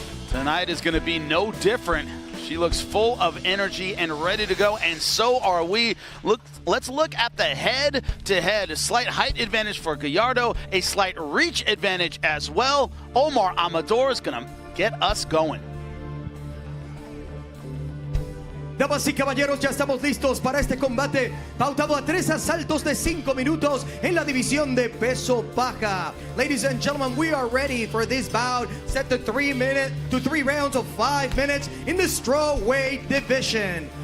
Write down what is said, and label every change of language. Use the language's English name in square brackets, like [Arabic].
[English] Tonight is going to be no different. She looks full of energy and ready to go, and so are we. Let's look at the head-to-head. A slight height advantage for Gallardo, a slight reach advantage as well. Omar Amador is going to get us going. [Spanish] Damas y caballeros, ya estamos listos para este combate pautado a 3 asaltos de 5 minutos en la división de peso baja. [English] Ladies and gentlemen, we are ready for this bout set to 3 rounds of 5 minutes in the strawweight division.